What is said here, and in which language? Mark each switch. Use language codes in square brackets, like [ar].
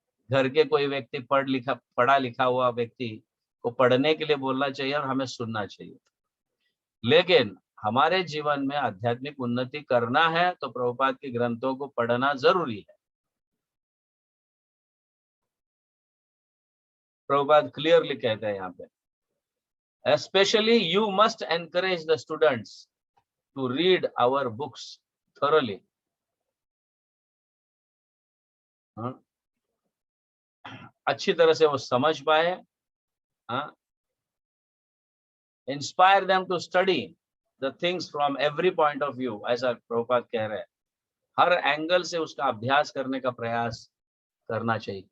[hi] घर के कोई व्यक्ति पढ़ा लिखा हुआ व्यक्ति को पढ़ने के लिए बोलना चाहिए और हमें सुनना चाहिए। लेकिन हमारे जीवन में आध्यात्मिक उन्नति करना है तो प्रभुपाद के ग्रंथों को पढ़ना जरूरी है। प्रभुपाद क्लियरली कहते हैं यहाँ पे, [en] especially you must encourage the students to read our books thoroughly. [hi] अच्छी तरह से वो समझ पाए, [en] inspire them to study the things from every point of view, [hi] ऐसा प्रभुपाद कह रहे हैं। हर एंगल से उसका अभ्यास करने का प्रयास करना चाहिए।